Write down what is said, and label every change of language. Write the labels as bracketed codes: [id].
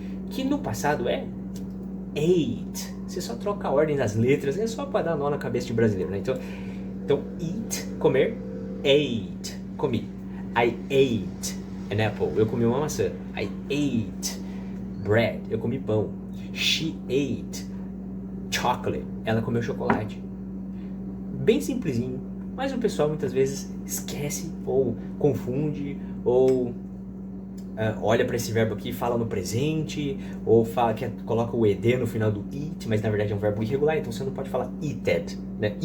[pt] Que no passado é ate. Você só troca a ordem das letras, é só para dar nó na cabeça de brasileiro, né? Então eat, comer, ate, comi. [en] I ate an apple, [pt] eu comi uma maçã. [en] I ate bread, [pt] eu comi pão. [en] She ate chocolate, [pt] ela comeu chocolate. Bem simplesinho, mas o pessoal muitas vezes esquece ou confunde ou olha para esse verbo aqui e fala no presente, ou fala que coloca o ed no final do eat, mas na verdade é um verbo irregular, então você não pode falar eated, né?